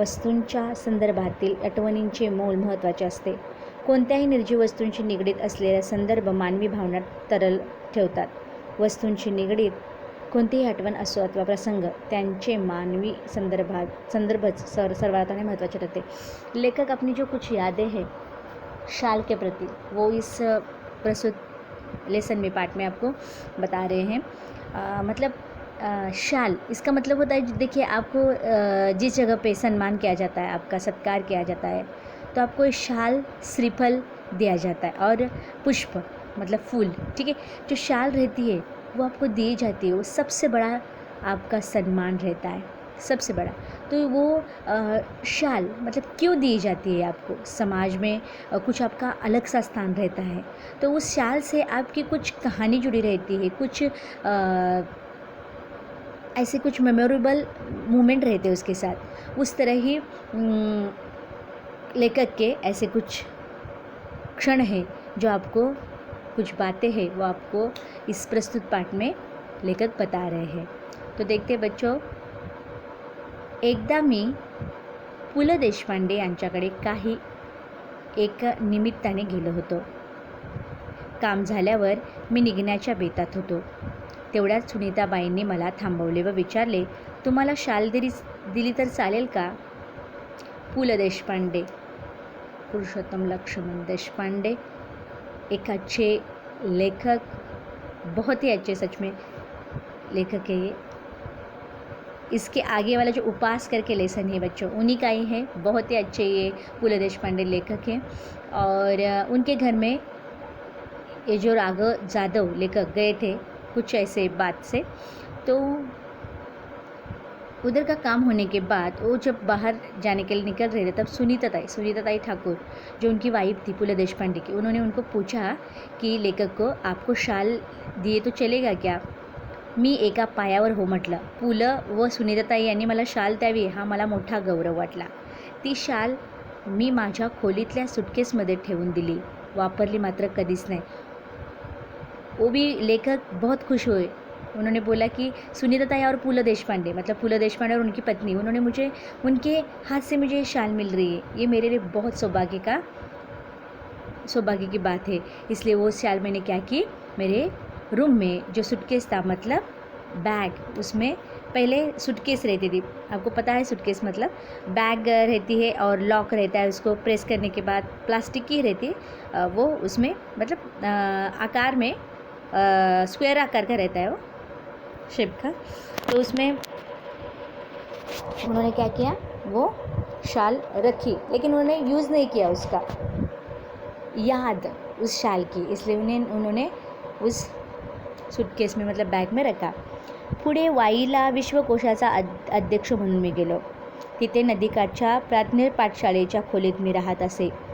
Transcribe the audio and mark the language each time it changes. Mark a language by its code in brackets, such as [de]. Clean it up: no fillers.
[mr] वस्तूंच्या संदर्भातील आठवणींचे मोल महत्त्वाचे असते। कोणत्याही निर्जीव वस्तूंशी निगडीत असलेले संदर्भ मानवी भावना तरल ठेवतात। वस्तूंशी निगडीत कोणतीही आठवण असो अथवा प्रसंग, त्यांचे मानवी संदर्भच सर्वात महत्त्वाचे रहते। [hi] लेखक अपनी जो कुछ यादें हैं शाल के प्रति, वो इस प्रस्तुत लेसन में, पाठ में आपको बता रहे हैं। मतलब शाल, इसका मतलब होता है, देखिए आपको जिस जगह पे सम्मान किया जाता है, आपका सत्कार किया जाता है, तो आपको शाल, श्रीफल दिया जाता है और पुष्प मतलब फूल, ठीक है। जो शाल रहती है वो आपको दी जाती है, वो सबसे बड़ा आपका सम्मान रहता है, सबसे बड़ा। तो वो शाल मतलब क्यों दी जाती है आपको, समाज में कुछ आपका अलग सा स्थान रहता है, तो उस शाल से आपकी कुछ कहानी जुड़ी रहती है, कुछ ऐसे कुछ मेमोरेबल मोमेंट रहते हैं उसके साथ। उस तरह ही लेखक के ऐसे कुछ क्षण हैं जो आपको, कुछ बातें हैं वो आपको इस प्रस्तुत पाठ में लेखक बता रहे हैं। तो देखते बच्चों, [mr] एकदा मी पु ल देशपांडे यांच्याकडे काही एक निमित्ताने गेलो होतो। काम झाल्यावर मी निघण्याच्या बेतात होतो। तेवढ्यात सुनीताबाईंनी मला थांबवले व विचारले, तुम्हाला शाल दिली तर चालेल का? [hi] पु ल देशपांडे, पुरुषोत्तम लक्ष्मण देशपांडे एक अच्छे लेखक, बहुत ही अच्छे सच में लेखक है ये। इसके आगे वाला जो उपास करके लेसन है बच्चों, उन्हीं का ही है। बहुत ही अच्छे ये पु ल देशपांडे लेखक हैं और उनके घर में ये जो राघव जादव लेखक गए थे कुछ ऐसे बात से, तो उधर का काम होने के बाद वो जब बाहर जाने के लिए निकल रहे थे, तब सुनीताताई ठाकुर जो उनकी वाइफ थी पु ल देशपांडे की, उन्होंने उनको पूछा कि लेखक को, आपको शाल दिए तो चलेगा क्या? [mr] मी एका पायावर हो म्हटलं। पु ल व सुनीताताई यांनी मला शाल द्यावी हा मला मोठा गौरव वाटला। ती शाल मी माझ्या खोलीतल्या सुटकेसमध्ये ठेवून दिली, वापरली मात्र कधीच नाही। [hi] वो भी लेखक बहुत खुश हुए उन्होंने बोला कि सुनीता ताई और फूल देशपांडे, मतलब फूल देशपांडे और उनकी पत्नी, उन्होंने मुझे, उनके हाथ से मुझे शाल मिल रही है, ये मेरे लिए बहुत सौभाग्य की बात है। इसलिए वो शाल मैंने क्या की, मेरे रूम में जो सूटकेस था, मतलब बैग, उसमें पहले सूटकेस रहती थी, आपको पता है सूटकेस मतलब बैग रहती है और लॉक रहता है, उसको प्रेस करने के बाद प्लास्टिक की रहती है, वो उसमें मतलब आकार में स्क्वायर आकार का रहता है वो शेप का। तो उसमें उन्होंने क्या किया, वो शाल रखी, लेकिन उन्होंने यूज़ नहीं किया उसका, याद उस शाल की, इसलिए उन्होंने उस सूटकेस में मतलब बॅग में रखा। [mr] पुढे वाईला विश्वकोशाचा अध्यक्ष म्हणून मी गेलो. तिथे नदीकाठच्या प्राथमिक पाठशाळेच्या खोलीत मी राहत असे.